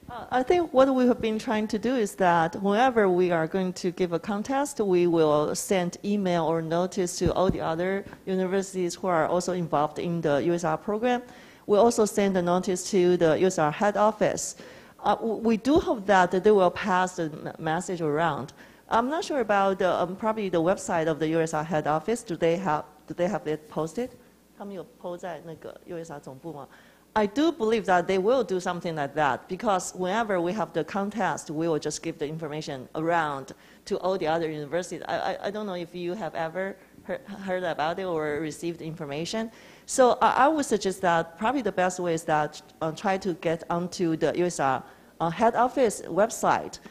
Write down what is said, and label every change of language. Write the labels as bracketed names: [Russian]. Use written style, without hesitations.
[English] I think what we have been trying to do is that whenever we are going to give a contest, we will send email or notice to all the other universities who are also involved in the USR program. We also send a notice to the USR head office. We do hope that they will pass the message around. I'm not sure about probably the website of the USR head office. Do they have it posted? [Chinese] 他们有 post 在那个 USR 总部吗？ [English] I do believe that they will do something like that, because whenever we have the contest, we will just give the information around to all the other universities. I don't know if you have ever heard about it or received information. So I would suggest that probably the best way is that try to get onto the USR head office website.